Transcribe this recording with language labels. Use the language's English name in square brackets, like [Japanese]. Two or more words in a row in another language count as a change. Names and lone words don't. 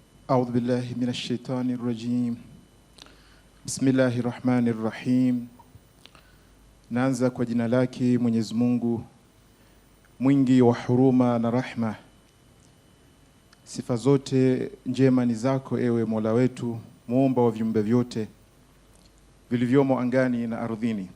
[Arabic] أعوذ بالله من الشيطان الرجيم. بسم الله الرحمن الرحيم. [Swahili] Naanza kwa jina lake Mwenyezi Mungu mwingi wa huruma na rahma. Sifa zote njema ni zako ewe Mola wetu, muumba wa viumbe vyote vilivyomo angani na ardhini.